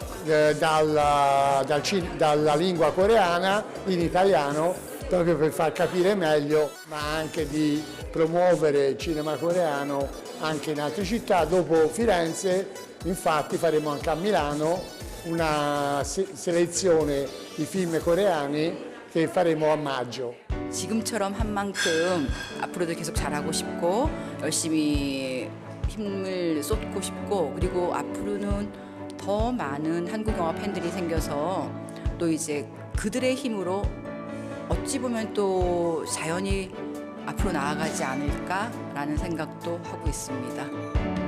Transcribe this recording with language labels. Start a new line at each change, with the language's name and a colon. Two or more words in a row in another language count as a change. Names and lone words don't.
Italian: dalla lingua coreana in italiano proprio per far capire meglio, ma anche di promuovere il cinema coreano anche in altre città. Dopo Firenze, infatti, faremo anche a Milano una selezione di film coreani che faremo a maggio.
Korean: 지금처럼 한 만큼 앞으로도 계속 잘하고 싶고 열심히 힘을 쏟고 싶고, 그리고 앞으로는 더 많은 한국 영화 팬들이 생겨서 또 이제 그들의 힘으로 어찌 보면 또 자연히 앞으로 나아가지 않을까라는 생각도 하고 있습니다.